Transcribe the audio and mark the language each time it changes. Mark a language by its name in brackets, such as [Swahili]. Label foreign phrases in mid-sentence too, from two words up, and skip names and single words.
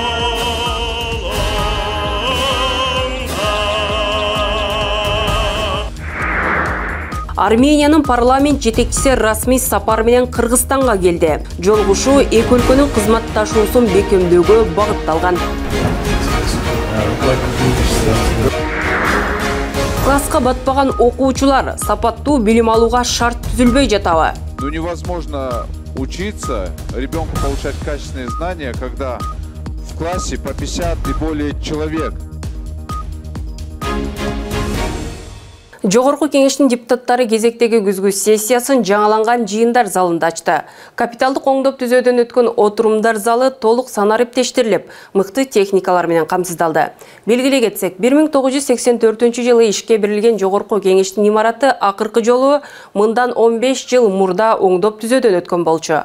[Kyrgyz] Армениянын парламент жетекчиси расмий сапар менен Кыргызстанга келди. Жолугушуу эки өлкөнүн кызматташуусун бекемдөөгө багытталган. Класска батпаган окуучулар сапаттуу билим алууга шарт түзүлбөй жатабы? [Russian] Ну невозможно учиться, ребенку получать качественные знания, когда в классе по 50 и более человек. [Kyrgyz] Жогорку кеңештин депутаттары кезектеги күзгү сессиясын жаңаланган жыйындар залында ачты. Капиталдык оңдоп түзөөдөн өткөн отурумдар залы толук санариптештирилип, мыкты техникалар менен камсыздалды. Белгилей кетсек, 1984-жылы ишке берилген Жогорку кеңештин имараты акыркы жолу мындан 15 жыл мурда оңдоп түзөөдөн өткөн болчу.